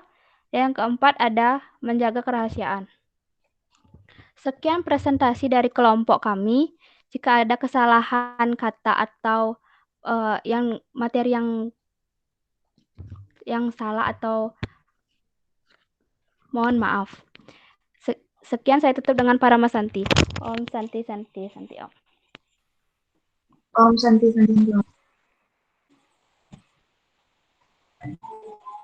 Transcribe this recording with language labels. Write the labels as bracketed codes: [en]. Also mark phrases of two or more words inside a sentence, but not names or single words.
[id] Dan yang keempat ada menjaga kerahasiaan. Sekian presentasi dari kelompok kami. Jika ada kesalahan kata atau materi yang salah atau mohon maaf. Sekian saya tutup dengan Parama Santi. [sa] Om Santi Santi Santi Om. Om Santi Santi Om.